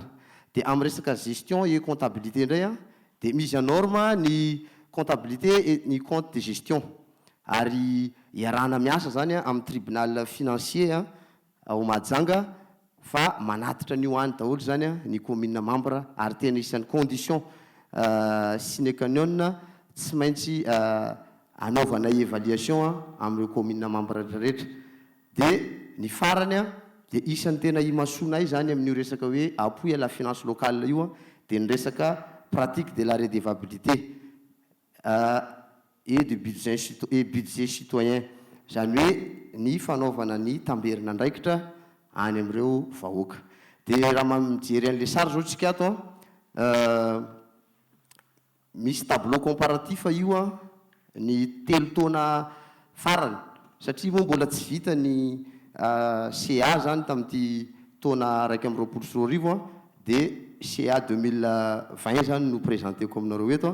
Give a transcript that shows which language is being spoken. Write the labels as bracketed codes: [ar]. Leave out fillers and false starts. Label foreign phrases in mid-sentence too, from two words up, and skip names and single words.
[mg] Dia amin'ny resaka [fr] gestion et comptabilité [mg] indray a dia [fr] mise en norme [mg] ny [fr] comptabilité et [mg] ny [fr] compte de gestion, [mg] ary iarahana miasa zany amin'ny [fr] tribunal financier [mg] ao Mahajanga fa manatitra ny ho any daholo zany ny [fr] commune membre, [mg] ary tena isan'ny [fr] condition sine qua non [mg] tsy maintsy anaovana évaluation amin'ireo [fr] commune membre [mg] rehetrarehetra. Dia ny farany dia isan'ny tena imasoanay zany amin'io resaka hoe [fr] appui à la finance locale [mg] io dia ny resaka [fr] pratique de la redevabilité et de budget citoyen, [mg] zany hoe ny fanaovana ny tamberina andraikitra any amin'ireo vahoaka. Dia raha mijery an'ilay sary zao tsika ato misy [fr] tableau comparatif [mg] io ny 3 taona farany, satria moa mbola tsy vita ny CA zany tamin'ity taona 2024 dia CA 2020 zany no présenteko aminareo eto.